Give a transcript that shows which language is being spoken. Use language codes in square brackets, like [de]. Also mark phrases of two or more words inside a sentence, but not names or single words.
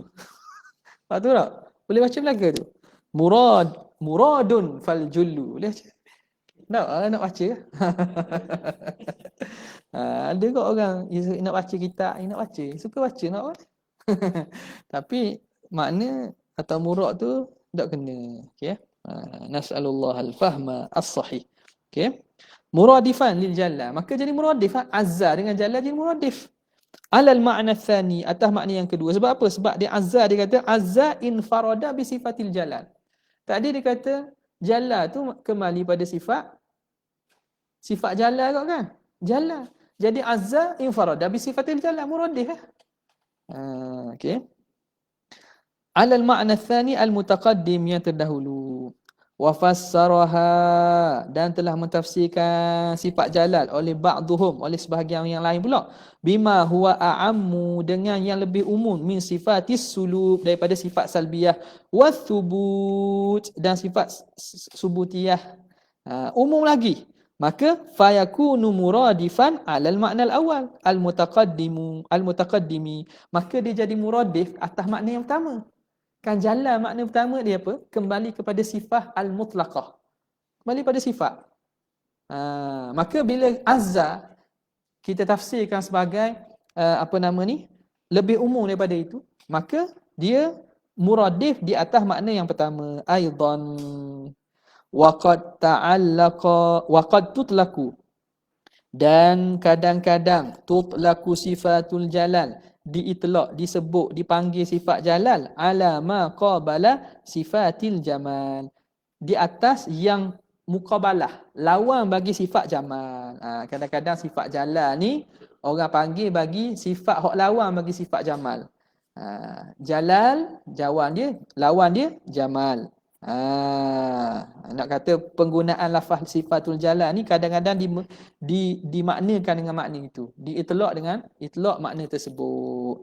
[ms] Tahu tak? Boleh baca belaka tu. Muradun fal jullu. Boleh baca? Nak baca ke? Ada kok orang nak baca kitab, nak baca. Suka baca nak apa? Tapi makna atau murad tu tak kena. Okey. [ar] نسأل الله الفهم الصحيح. Okey. مرادفا لجل. [ms] Maka jadi muradif, azza dengan jalla jadi muradif. [ar] على المعنى الثاني, [ms] atas makna yang kedua. Sebab apa? Sebab dia azza, dia kata [ar] عز انفرد بصفات الجلال. [ms] Tadi dia kata jalla tu kembali pada sifat jalla kau kan? [ar] Jalla. Jadi عز انفرد بصفات الجلال, muradif. [ms] Okey. [ar] على المعنى الثاني المتقدم, [ms] yang terdahulu. [ar] وفسرها, [ms] dan telah mentafsirkan sifat jalal oleh ba'duhum, oleh sebahagian yang lain pula, [ar] بما هو أعم, [ms] dengan yang lebih umum, [ar] من صفات السلوب, [ms] daripada sifat salbiyah, [ar] والثبوت, [ms] dan sifat subutiyah, umum lagi. [ar] Maka فيكون مرادفا على المعنى الأول المتقدم, [ms] maka dia jadi muradif atas makna yang pertama. Kan jalla makna pertama dia apa? Kembali kepada sifat al-mutlaqah. Kembali pada sifat. Maka bila azza kita tafsirkan sebagai lebih umum daripada itu, maka dia muradif di atas makna yang pertama. [ar] أيضا وقد تعلق وقد تطلق, [ms] dan kadang-kadang [ar] تطلق صفة الجلال, [ms] diitlaq, disebut, dipanggil sifat jalal [ar] على ما قابل صفة الجمال, [ms] di atas yang muqabalah, lawan bagi sifat jamal. Kadang-kadang sifat jalal ni orang panggil bagi sifat hak lawan bagi sifat jamal. Jalal lawan dia jamal. Nak kata penggunaan lafaz [ar] صفة الجلال [ms] ni kadang-kadang dimaknakan dengan makna itu, diitlaq dengan itlaq makna tersebut.